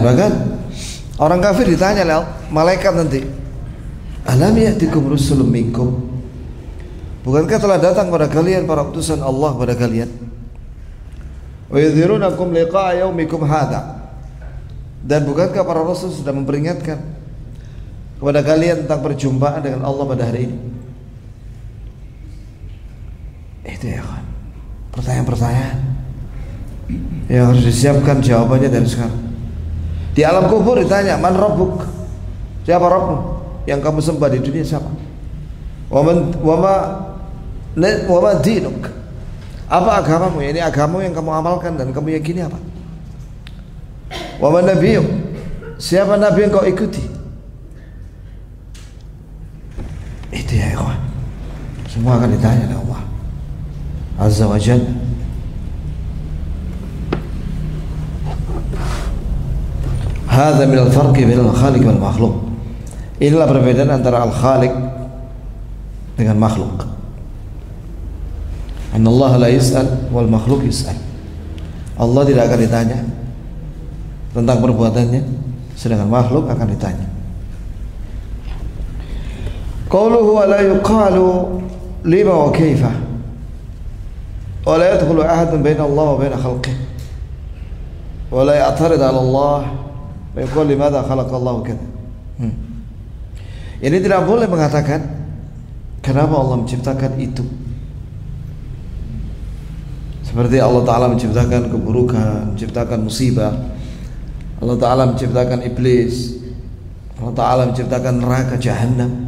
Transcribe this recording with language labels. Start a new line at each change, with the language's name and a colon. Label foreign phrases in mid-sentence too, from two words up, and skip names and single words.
Indonesian: Bahkan orang kafir ditanya oleh malaikat nanti,
Arabic: ألم يأتكم رسل منكم,
Indonesian: bukankah telah datang pada kalian para utusan Allah pada kalian,
Arabic: وينذرونكم لقاء يومكم هذا,
Indonesian: dan bukankah para rasul sudah memperingatkan kepada kalian tentang perjumpaan dengan Allah pada hari ini. Itu ya kan, pertanyaan-pertanyaan yang harus disiapkan jawabannya dari sekarang. Di alam kubur ditanya,
Arabic: من ربك,
Indonesian: siapa Rabbmu yang kamu sembah di dunia, siapa?
Arabic: وما دينك,
Indonesian: apa agamamu, ini agamamu yang kamu amalkan dan kamu yakini apa?
Arabic: ومن نبيك,
Indonesian: siapa nabi yang kau ikuti? Itu ya ikhwan, semua akan ditanya oleh Allah
Arabic: عز وجل. هذا من الفرق بين الخالق والمخلوق.
Indonesian: Inilah perbedaan antara al-khaliq dengan makhluk.
Arabic: أن الله لا يسأل والمخلوق يسأل.
Indonesian: Allah tidak akan ditanya tentang perbuatannya, sedangkan makhluk akan ditanya.
Arabic: قوله ولا يقال لم وكيف ولا يدخل أحد بين الله وبين خلقه ولا يعترض على الله ويقول لماذا خلق الله كذا.
Indonesian: Ini tidak boleh mengatakan kenapa Allah menciptakan itu. Seperti Allah Ta'ala menciptakan keburukan, menciptakan musibah, Allah Ta'ala menciptakan iblis, Allah Ta'ala menciptakan neraka jahannam.